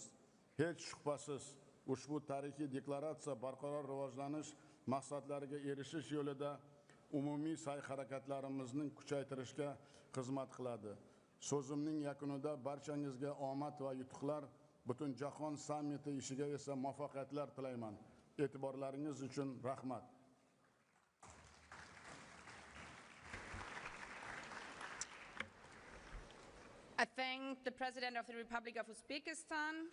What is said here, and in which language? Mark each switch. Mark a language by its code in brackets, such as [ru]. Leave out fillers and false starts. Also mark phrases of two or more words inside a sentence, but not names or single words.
[uz] Hech shubhasiz, ushbu tarixiy deklaratsiya barqaror rivojlanish maqsadlariga erishish yo'lida umumiy sa'y-harakatlarimizni kuchaytirishga xizmat qiladi. So'zimning yakunida barchangizga omad va yutuqlar, butun jahon sammiti ishiga esa muvaffaqiyatlar tilayman. E'tiborlaringiz uchun rahmat. [en] I thank the President of the Republic of Uzbekistan.